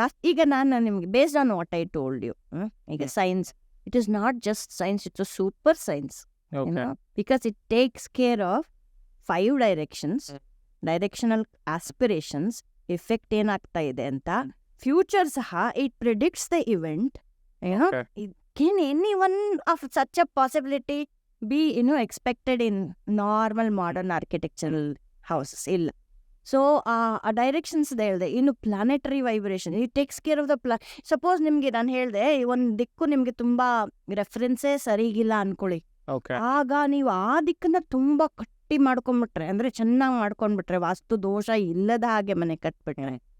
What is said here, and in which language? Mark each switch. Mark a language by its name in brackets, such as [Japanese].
[Kannada] ಈಗ ನಾನು ನಿಮ್ಗೆ [English] based on what I told you, ಈಗ science, it is not just science, it's a super science, because it takes care of 5 directions, directional aspirations, [Kannada] effect ಏನಾಗ್ತಾ ಇದೆ ಅಂತ, [English] Future ಸಹ it predicts the event. Can anyone of such a possibility be expected in normal modern architectural houses? [Kannada] ಇಲ್ಲ. So ಆ directions ಹೇಳಿದೆ, ಇನ್ನು planetary vibration, [English] it takes care of the [Kannada] suppose ನಿಮ್ಗೆ ನಾನು ಹೇಳಿದೆ ಒಂದು ದಿಕ್ಕು ನಿಮ್ಗೆ ತುಂಬಾ ರೆಫರೆನ್ಸೇ ಸರಿಗಿಲ್ಲ ಅನ್ಕೊಳ್ಳಿ, ಆಗ ನೀವು ಆ ದಿಕ್ಕನ್ನ ತುಂಬಾ ಗಟ್ಟಿ ಮಾಡ್ಕೊಂಡ್ಬಿಟ್ರೆ, ಅಂದ್ರೆ ಚೆನ್ನಾಗಿ ಮಾಡ್ಕೊಂಡ್ಬಿಟ್ರೆ, ವಾಸ್ತು ದೋಷ ಇಲ್ಲದ ಹಾಗೆ ಮನೆ ಕಟ್ಬಿಟ್ರೆ.